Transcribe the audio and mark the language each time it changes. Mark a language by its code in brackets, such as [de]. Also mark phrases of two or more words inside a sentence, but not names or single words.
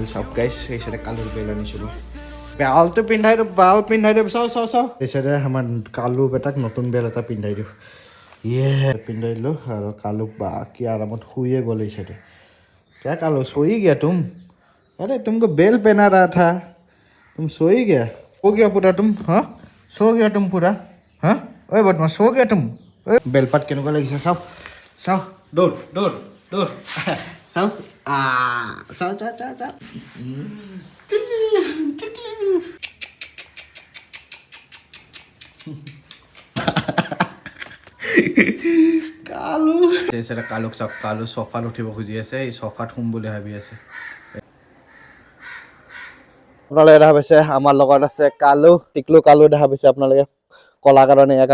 [as] চাওক গাইজ এই চাইডে কালুৰ বেল আনিছিলোঁ বেলটো পিন্ধাই দিওঁ চাওঁ এই চাইডে আমাৰ কালু বেটাক নতুন বেল এটা পিন্ধাই দিওঁ পিন্ধাই দিলোঁ আৰু কালুক বাকী আৰামত শুয়ে গ'ল এই চাইডে [hi] क्या कालू सोई गया तुम अरे तुमको बेल पहना रहा था तुम सोई गया सो गया पूरा तुम हाँ सो गया तुम पूरा हाँ ओए बदमाश सो गया तुम [as] বেলপাত কেনেকুৱা লাগিছে চাও চাও দৌৰ চাও চাও কালু এইচাইডে কালুক চাওক কালু চফাত উঠিব খুজি আছে এই চফাত শুম বুলি ভাবি আছে আপোনালোকে দেখা পাইছে আমাৰ লগত আছে কালু টিকলু কালু দেখা পাইছে আপোনালোকে কলা কাৰণে ইয়াক